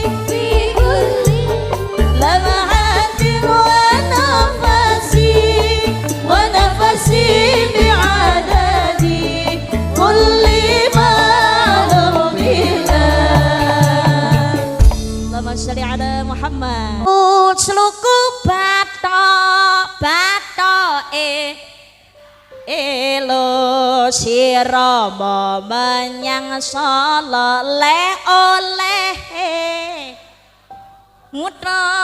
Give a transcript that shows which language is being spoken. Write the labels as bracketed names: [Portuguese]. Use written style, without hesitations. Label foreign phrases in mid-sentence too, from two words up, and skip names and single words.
[Arabic] في كل لمحة ونفس بعدد كل معلوم بالله. اللهم صل على محمد. [Javanese] Sluku batoke elo sirama menyang sala le oleh mutra